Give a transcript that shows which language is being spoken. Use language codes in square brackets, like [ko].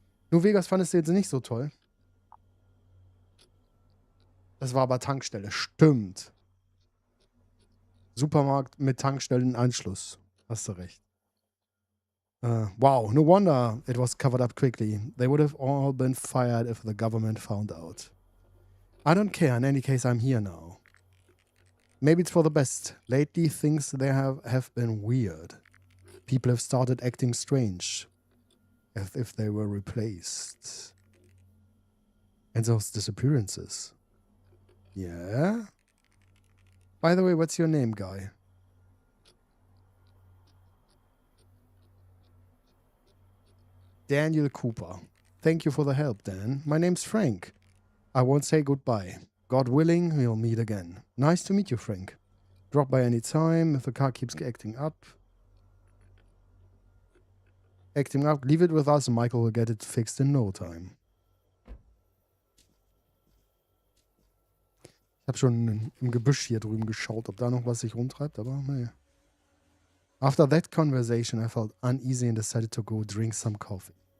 [de] New Vegas fandest du jetzt nicht so toll. Das war aber Tankstelle. Stimmt. Supermarkt mit Tankstellenanschluss. Hast du recht. [en] Wow, no wonder it was covered up quickly. They would have all been fired if the government found out. I don't care. In any case, I'm here now. Maybe it's for the best. Lately, things there have been weird. People have started acting strange. As if they were replaced. And those disappearances. Yeah? By the way, what's your name, guy? Daniel Cooper. Thank you for the help, Dan. My name's Frank. I won't say goodbye. God willing, we'll meet again. Nice to meet you, Frank. Drop by any time if the car keeps acting up. Leave it with us and Michael will get it fixed in no time. [de] Ich habe schon im Gebüsch hier drüben geschaut, ob da noch was sich rumtreibt, aber naja. [en] After that conversation, I felt uneasy and decided to go drink some coffee.